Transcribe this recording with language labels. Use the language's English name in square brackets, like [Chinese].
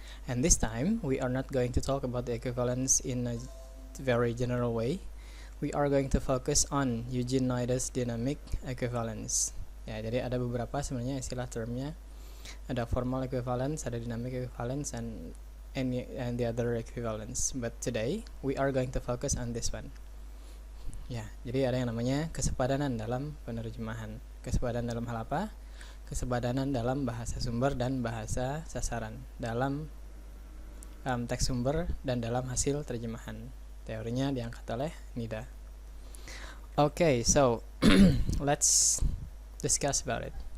[English] And this time we are not going to talk about the equivalence in a very general way. We are going to focus on Eugenides dynamic equivalence. [Indonesian] Jadi ada beberapa sebenarnya istilah termnya. [English] Ada formal equivalence, ada dynamic equivalence, and the other equivalence. But today we are going to focus on this one. [Indonesian] Jadi ada yang namanya kesepadanan dalam penerjemahan. Kesepadanan dalam hal apa? Kesepadanan dalam bahasa sumber dan bahasa sasaran, dalam teks sumber dan dalam hasil terjemahan. Teorinya diangkat oleh Nida. [English] Okay, so let's discuss about it.